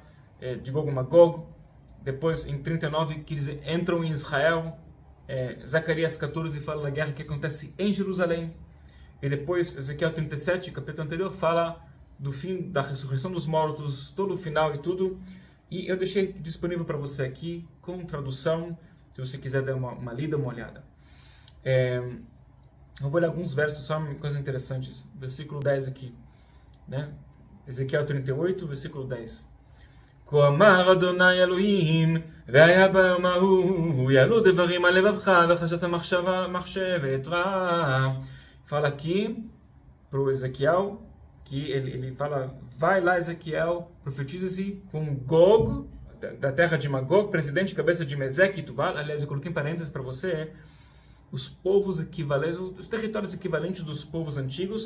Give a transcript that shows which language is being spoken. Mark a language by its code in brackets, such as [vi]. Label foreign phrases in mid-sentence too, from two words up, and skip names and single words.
[pt] de Gog e Magog, depois em 39 que eles entram em Israel, Zacarias 14 fala da guerra que acontece em Jerusalém, e depois Ezequiel 37, capítulo anterior, fala do fim da ressurreição dos mortos, todo o final e tudo, e eu deixei disponível para você aqui com tradução, se você quiser dar uma lida, uma olhada. Eu vou ler alguns versos, só coisas interessantes. Versículo 10 aqui, né? Ezequiel 38, versículo 10. [he] כה אמר אדוני אלוהים, והיה ביום ההוא, יעלו דברים על לבבך, וחשבת מחשבת רעה. [pt] Fala aqui para o Ezequiel, que ele fala, vai lá Ezequiel, profetiza-se com Gog, da terra de Magog, presidente cabeça de Meseque e Tubal. Aliás, eu coloquei em parênteses para você, os povos equivalentes, os territórios equivalentes dos povos antigos.